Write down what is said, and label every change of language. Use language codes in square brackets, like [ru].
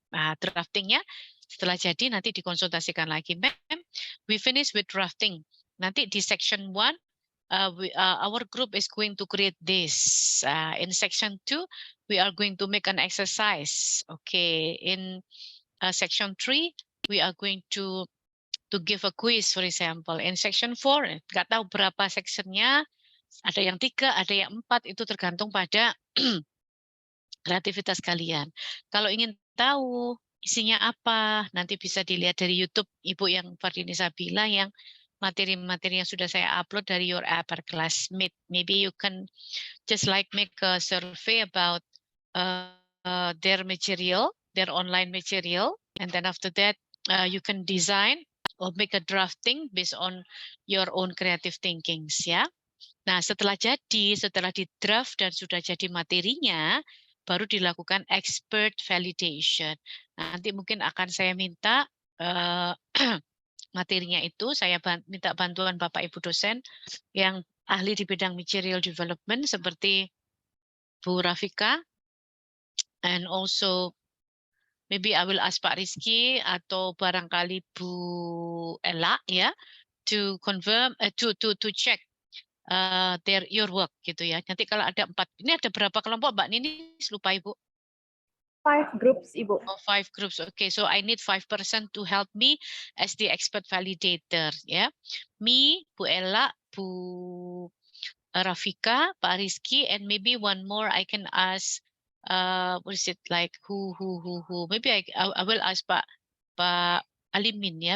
[id] Nah, draftingnya setelah jadi nanti dikonsultasikan lagi. [en] Ma'am, we finish with drafting. [id] Nanti di [en] section 1, our group is going to create this. In section 2, we are going to make an exercise. Okay, in section 3, we are going to give a quiz, for example. [id] In section 4, nggak tahu berapa sectionnya, ada yang 3, ada yang 4, itu tergantung pada kreativitas kalian. Kalau ingin tahu isinya apa, nanti bisa dilihat dari YouTube Ibu yang Fardini Sabila, yang materi-materi yang sudah saya upload dari [en] your upper classmate. Maybe you can just like make a survey about their material, their online material, and then after that you can design or make a drafting based on your own creative thinkings, ya. [id] Nah, setelah di draft dan sudah jadi materinya, baru dilakukan expert validation. Nanti mungkin akan saya minta materinya itu, saya minta bantuan Bapak Ibu dosen yang ahli di bidang material development seperti Bu Rafika, [en] and also maybe I will ask [id] Pak Rizky atau barangkali Bu Ella, ya, [en] to confirm, to check your work [id] gitu ya. Nanti kalau ada 4, ini ada berapa kelompok Mbak Nini? Lupa Ibu. [en] 5 groups, Ibu. Oh, 5 groups. Okay, so I need 5% to help me as the expert validator. Ya, me, Bu Ella, Bu Rafika, Pak Rizky, and maybe one more I can ask. What is it like? Who? Maybe I will ask Pak Alimin, ya.